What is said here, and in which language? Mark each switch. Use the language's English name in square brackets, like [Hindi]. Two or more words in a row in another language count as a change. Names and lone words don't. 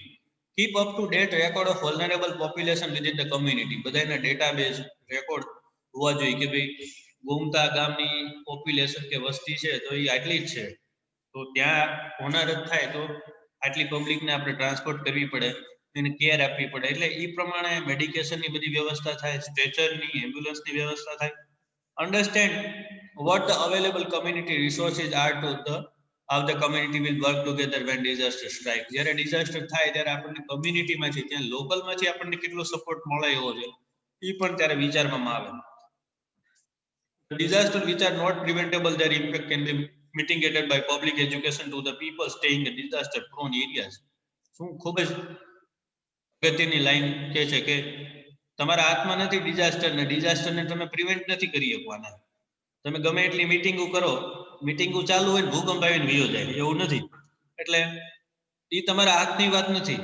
[English] keep up to date record of vulnerable population within the community, [Gujarati] બધાના [English] database record [Gujarati] હોવા જોઈએ કે ભાઈ ગોમતા ગામની પોપ્યુલેશન કે વસ્તી છે તો એ આટલી જ છે, તો ત્યાં હોનારત થાય તો આટલી પબ્લિકને આપણે ટ્રાન્સપોર્ટ કરવી પડે, એને કેર આપવી પડે, એટલે એ પ્રમાણે મેડિકેશનની બધી વ્યવસ્થા થાય, સ્ટ્રેચરની, એમ્બ્યુલન્સની વ્યવસ્થા થાય. [English] Understand what the available community resources are to the how the community will work together when disaster strike. [Gujarati] જ્યારે ડિઝાસ્ટર થાય ત્યારે આપણને કમ્યુનિટીમાંથી, ત્યાં લોકલમાંથી આપણને કેટલો સપોર્ટ મળે એવો છે એ પણ ત્યારે વિચારવામાં આવે. [English] Disaster which are not preventable, their impact can be mitigated by public education to the people staying in disaster prone areas. [Gujarati] શું ખૂબ જ અગત્યની લાઈન કહે છે કે તમારા હાથમાં નથી ડિઝાસ્ટરને તમે પ્રિવેન્ટ નથી કરી શકવાના. તમે ગમે એટલી મીટિંગો કરો, મીટિંગો ચાલુ હોય ભૂકંપ આવીને વયો જાય એવું નથી. એટલે એ તમારા હાથની વાત નથી.